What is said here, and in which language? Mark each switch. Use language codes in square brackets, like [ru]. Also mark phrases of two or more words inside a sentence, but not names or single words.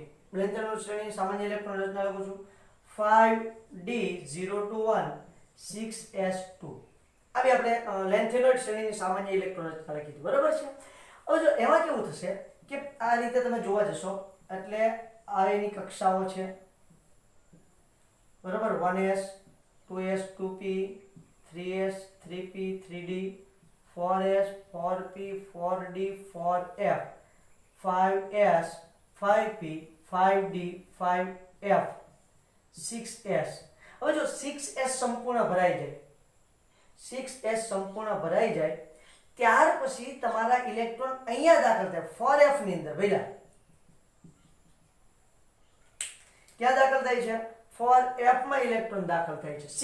[gu] લેન્થેનોઇડ શ્રેણીની સામાન્ય ઇલેક્ટ્રોન રચના લખું છું 5d0 to 1 6s2. આવી આપણે લેન્થેનોઇડ શ્રેણીની સામાન્ય ઇલેક્ટ્રોન રચના લખી હતી, બરાબર છે. હવે જો એમાં કેવું થશે કે આ રીતે તમે જોવા જશો એટલે આ એની કક્ષાઓ છે, બરાબર. 1s 2s 2p 3s 3p 3d 4s 4p 4d 4f 5s 5p 5d 5f 6s. હવે જો 6s સંપૂર્ણ ભરાઈ જાય, 6s સંપૂર્ણ ભરાઈ જાય ત્યાર પછી તમારા ઇલેક્ટ્રોન અહીંયા દાખલ થાય 4f ની અંદર. ભઈલા ક્યાં દાખલ થાય છે? 4f માં ઇલેક્ટ્રોન દાખલ થાય છે.